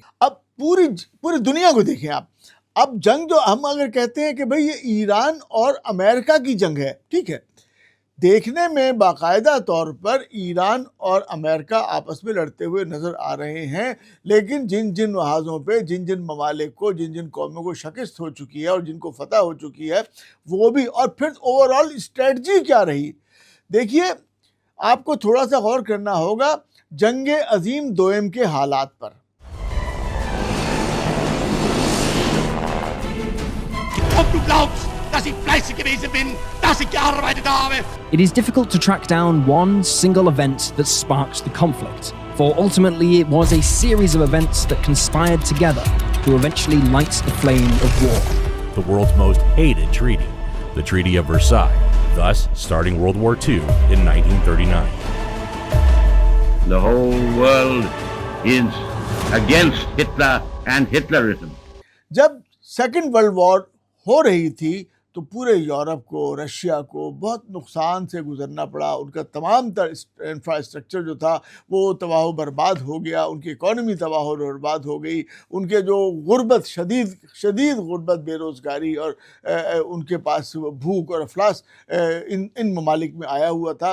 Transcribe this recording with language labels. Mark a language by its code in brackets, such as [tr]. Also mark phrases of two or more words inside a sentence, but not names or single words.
[ur] اب پوری دنیا کو دیکھیں آپ، اب جنگ جو ہم اگر کہتے ہیں کہ بھئی یہ ایران اور امریکہ کی جنگ ہے، ٹھیک ہے، دیکھنے میں باقاعدہ طور پر ایران اور امریکہ آپس میں لڑتے ہوئے نظر آ رہے ہیں، لیکن جن جن محاذوں پہ، جن جن ممالک کو، جن جن قوموں کو شکست ہو چکی ہے اور جن کو فتح ہو چکی ہے وہ بھی، اور پھر [en] overall strategy [ur] کیا رہی؟ دیکھیے، آپ کو تھوڑا سا غور کرنا ہوگا جنگ عظیم دوئم کے حالات پر۔ [de] Ob du glaubst, dass ich fleißig gewesen bin, dass ich gearbeitet habe. [en] It is difficult to track down one single event that sparked the conflict, for ultimately it was a series of events that conspired together to eventually light the flame of war. The world's most hated treaty, the Treaty of Versailles, thus starting World War II in 1939. The whole world is against Hitler and Hitlerism. [ur] جب [en] second world war [ur] ہو رہی تھی تو پورے یورپ کو، رشیا کو بہت نقصان سے گزرنا پڑا، ان کا تمام تر انفراسٹرکچر جو تھا وہ تباہ و برباد ہو گیا، ان کی اکانومی تباہ و برباد ہو گئی، ان کے جو غربت، شدید غربت، بے روزگاری، اور ان کے پاس بھوک اور افلاس ان ممالک میں آیا ہوا تھا۔